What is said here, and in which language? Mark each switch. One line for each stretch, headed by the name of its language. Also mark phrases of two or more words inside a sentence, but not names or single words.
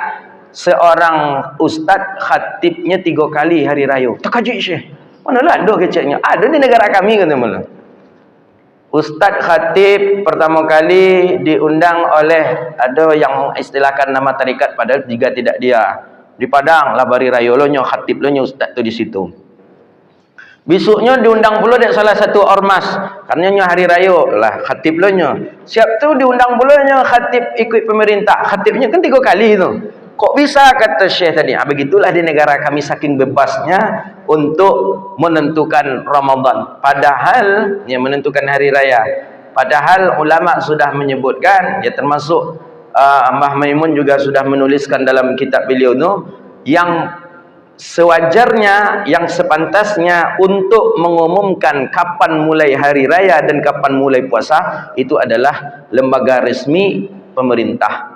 Indonesian: Seorang ustaz khatibnya 3 kali hari raya. Terkejut Syekh. Manalah ada keceknya? Ada di negara kami kata malah. Ustaz khatib pertama kali diundang oleh ada yang istilahkan nama tarikat padahal juga tidak dia.
Minangkabau: Di Padang lah bari raya lo nyo khatib lo nyo ustaz tu di situ.
Indonesian: Besoknya diundang pula dari salah satu ormas.
Minangkabau: Karena nyo hari raya lah khatib lo nyo. Siap tu diundang pula nyo khatib ikut pemerintah.
Indonesian: Khatibnya kan 3 kali tu. Kok bisa kata Syekh tadi? Begitulah di negara kami saking bebasnya untuk menentukan Ramadan. Padahal yang menentukan hari raya. Padahal ulama sudah menyebutkan, ya termasuk Mbah Maimun juga sudah menuliskan dalam kitab beliau tu, yang sewajarnya, yang sepantasnya untuk mengumumkan kapan mulai hari raya dan kapan mulai puasa itu adalah lembaga resmi pemerintah.